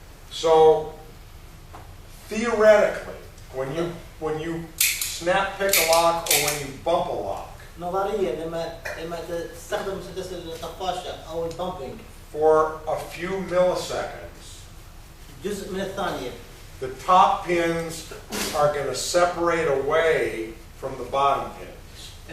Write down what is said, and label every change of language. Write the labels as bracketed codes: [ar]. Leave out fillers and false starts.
[en] So theoretically, when you snap pick a lock or when you bump a lock, [ar] نظريا لما تستخدم مسدس الطفاشة أو البامبينج [en] for a few milliseconds, [ar] جزء من الثانية, [en] the top pins are going to separate away from the bottom pins.